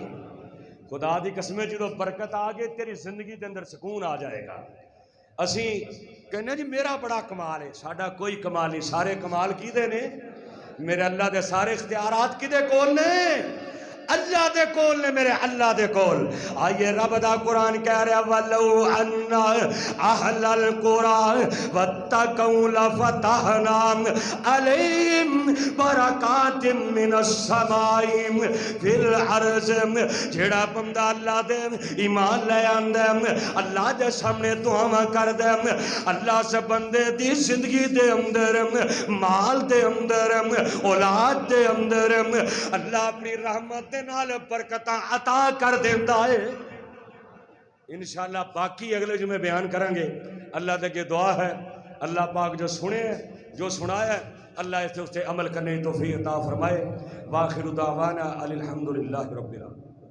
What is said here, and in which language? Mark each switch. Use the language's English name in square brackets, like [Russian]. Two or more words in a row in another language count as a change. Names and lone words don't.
[Punjabi] خدا دی قسمیں جدو برکت آگے تیری زندگی دے اندر سکون آ جائے گا۔ اسی کہنے جی میرا بڑا کمال ہے، ساڈا کوئی کمال نہیں، سارے کمال کیدے نے؟ میرے اللہ دے سارے اختیارات کدے کول نے؟ اللہ دے کول نے، میرے اللہ دے کول۔ آئیے رب دا قرآن کہہ رہا [Arabic] وَلَوْ أَنَّ أَهْلَ الْقُرَىٰ وَاتَّقَوْا لَفَتَحْنَا عَلَيْهِمْ بَرَكَاتٍ مِّنَ السَّمَاءِ فِي الْأَرْضِ۔ [Punjabi] جیڑا بندہ اللہ دے ایمان لے آندے اللہ دے سامنے دعاواں کر دے، اللہ سے بندے دی زندگی دے اندر، مال دے اندر، اولاد دے اندر اللہ اپنی رحمت نال برکتاں عطا کر دیندہ ہے۔ [Urdu] انشاءاللہ باقی اگلے جمعے بیان کریں گے۔ [Punjabi] اللہ دے کے دعا ہے اللہ پاک جو سنے جو سنایا ہے [Urdu] اللہ اس سے عمل کرنے کی توفیق عطا فرمائے۔ [Arabic] وآخر دعوانا الحمدللہ رب العالمین۔